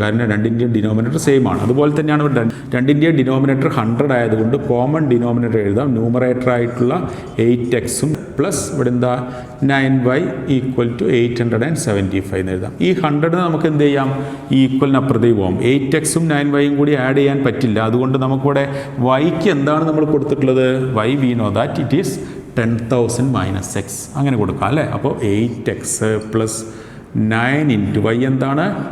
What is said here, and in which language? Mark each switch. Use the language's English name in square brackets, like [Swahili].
[Malayalam] കാരണം രണ്ടിൻ്റെയും denominator same ആണ്. അതുപോലെ തന്നെയാണ് രണ്ടിൻ്റെയും ഡിനോമിനേറ്റർ 100 ആയതുകൊണ്ട് കോമൺ ഡിനോമിനേറ്റർ എഴുതാം. ന്യൂമറേറ്റർ ആയിട്ടുള്ള 8x പ്ലസ് ഇവിടെ എന്താ 9y = 875 എന്ന് എഴുതാം. ഈ 100 നമുക്ക് എന്ത് ചെയ്യാം? ഈ ഈക്വലിന് അപ്പുറത്തേക്ക് പോകും. 8x 9y കൂടി ആഡ് ചെയ്യാൻ പറ്റില്ല. അതുകൊണ്ട് നമുക്കിവിടെ yക്ക് എന്താണ് നമ്മൾ കൊടുത്തിട്ടുള്ളത്? [English] y we know that it is 10,000 minus x [Malayalam] അങ്ങനെ കൊടുക്കാം അല്ലേ. അപ്പോൾ 8x + 9 × y എന്താണ്?